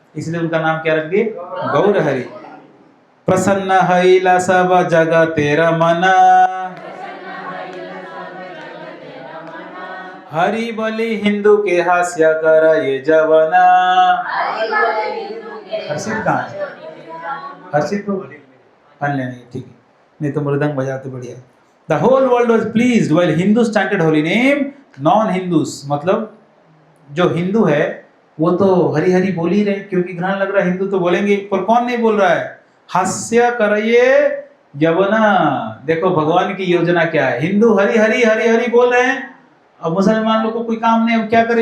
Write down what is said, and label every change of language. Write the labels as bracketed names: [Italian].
[Hindi] इसलिए उनका नाम क्या रख दिए? गौर हरि। [Bangla] प्रसन्न हैला सब जग तेरा मना, हरि बलि हिंदू के हास्य कर ये जवना। [Hindi] हर्षित कहाँ है? हर्षित को नहीं, ठीक है, नहीं तो मृदंग बजाते बढ़िया। [English] The whole world was pleased while Hindus chanted holy name. [Hindi] Non-Hindus मतलब जो हिंदू है वो तो हरि हरि बोल ही रहे, क्योंकि ग्रहण लग रहा है। हिंदू तो बोलेंगे, पर कौन नहीं बोल रहा है? हास्य करये यवना। देखो भगवान की योजना क्या है। हिंदू हरि हरि हरि हरि बोल रहे हैं, अब मुसलमान लोग को कोई काम नहीं, अब क्या करें?